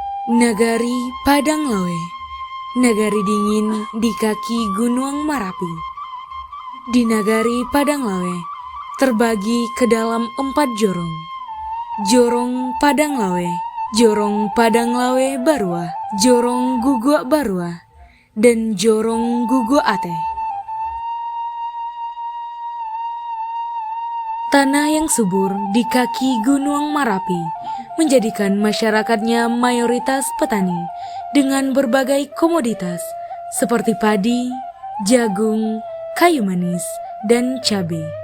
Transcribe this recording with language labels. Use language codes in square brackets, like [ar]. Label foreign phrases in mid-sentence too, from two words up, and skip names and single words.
[id] Nagari Padang Lawe, nagari dingin di kaki Gunung Marapi. Di nagari Padang Lawe terbagi ke dalam 4 jorong. Jorong Padang Lawe, Jorong Padang Lawe Barua, Jorong Gugua Barua, dan Jorong Gugua Ate. Tanah yang subur di kaki Gunung Marapi menjadikan masyarakatnya mayoritas petani dengan berbagai komoditas seperti padi, jagung, kayu manis, dan cabai.